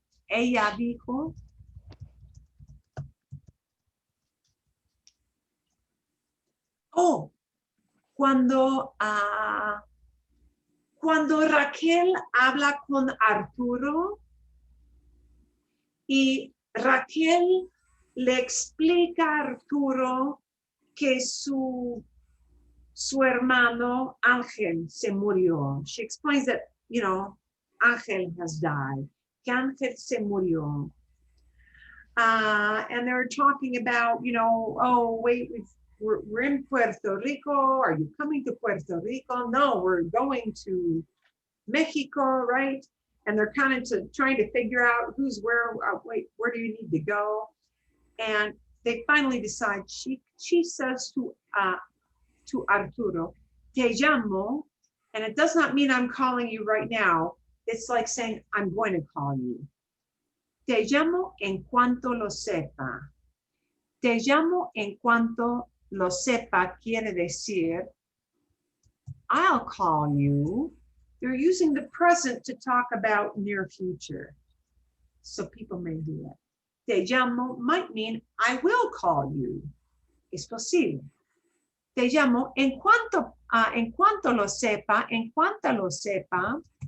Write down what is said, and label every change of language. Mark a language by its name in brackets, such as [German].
[Spanish] Ella dijo, cuando Raquel habla con Arturo y Raquel le explica a Arturo que su hermano Ángel se murió. [English] She explains that, you know, Ángel has died. [Spanish] Que Ángel se murió. [English] And they're talking about, you know, oh, wait, we're in Puerto Rico. Are you coming to Puerto Rico? No, we're going to Mexico, right? And they're kind of trying to figure out who's where. Wait, where do you need to go? And they finally decide. She says to Arturo, [Spanish] te llamo, [English] and it does not mean I'm calling you right now. It's like saying I'm going to call you. [Spanish] Te llamo en cuanto lo sepa. Te llamo en cuanto lo sepa quiere decir [English] I'll call you. You're using the present to talk about near future. So people may do it. [Spanish] Te llamo [English] might mean I will call you. [Spanish] Es posible. Te llamo en cuanto lo sepa, en cuanto lo sepa.